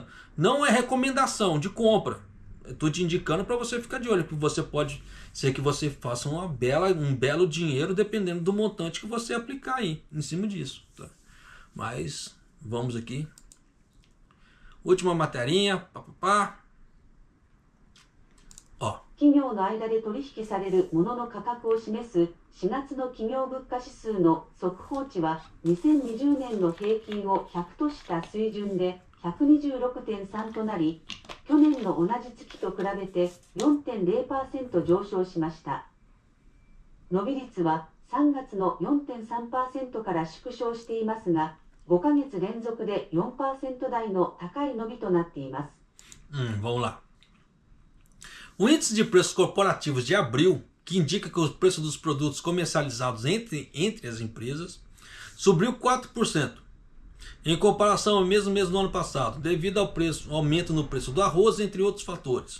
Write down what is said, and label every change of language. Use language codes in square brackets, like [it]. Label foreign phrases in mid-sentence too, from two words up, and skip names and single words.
[pt] Não é recomendação de compra. Eu estou te indicando para você ficar de olho, porque você pode ser que você faça um belo dinheiro dependendo do montante que você aplicar aí, em cima disso. Tá? Mas, vamos aqui. Última materinha. Ó. [ja] 企業の間で取引される物の価格を示す4月の企業物価指数の速報値は2020年の平均を100とした水準で 126.3 となり、去年の同じ月と比べて 4.0% 上昇しました。伸び率は3月の 4.3% から縮小していますが、5ヶ月連続で 4% 台の高い伸びとなっています。 [pt] Vamos lá. O índice de preços corporativos de abril, que indica que o preço dos produtos comercializados entre as empresas, subiu 4%, em comparação ao mesmo mês do ano passado, devido ao aumento no preço do arroz, entre outros fatores.